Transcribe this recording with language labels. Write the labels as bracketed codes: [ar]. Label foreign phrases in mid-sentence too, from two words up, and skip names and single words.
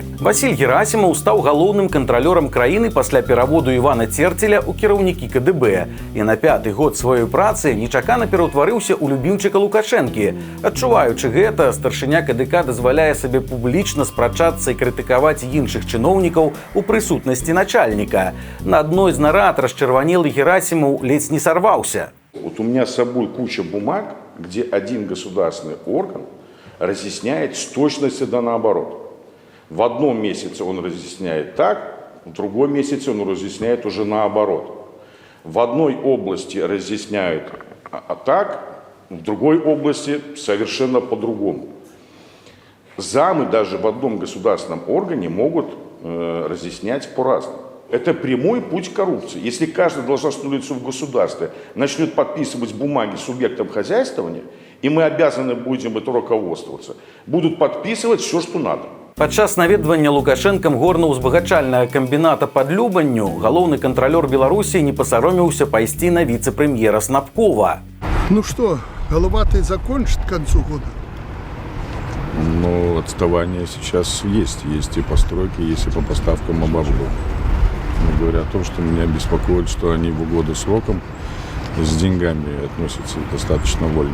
[be] Васіль Герасімаў стаў галоўным кантралёрам краіны пасля пераводу Івана Церцеля ў кіраўнікі КДБ і на 5-й год сваёй працы нечакана пераўтварыўся ў любімчыка Лукашэнкі. Адчуваючы гэта, старшыня КДК дазваляе сабе публічна спрачацца і крытыкаваць іншых чыноўнікаў у прысутнасці начальніка. На адной з нарад расчырванелы Герасімаў ледзь не сорвался. [ru] Вот у меня с собой куча бумаг, где один государственный орган разъясняет с точностью да наоборот. В одном месяце он разъясняет так, в другом месяце он разъясняет уже наоборот. В одной области разъясняют так, в другой области совершенно по-другому. Замы даже в одном государственном органе могут разъяснять по-разному. Это прямой путь коррупции. Если каждое должностное лицо в государстве начнет подписывать бумаги субъектам хозяйствования, и мы обязаны будем это руководствоваться, будут подписывать все, что надо. [be] Падчас наведвання Лукашэнкам горна-узбагачальнага камбіната пад Любанню галоўны кантралёр Беларусі не пасаромеўся пайсці на віцэ-прэм'ера Снапкова. [ru] Ну что, Головатый закончит к концу года? Ну, отставание сейчас есть. Есть и по стройке, есть и по поставкам оборудования. но говоря о том, что меня беспокоит, что они в угоду срокам с деньгами относятся достаточно вольно.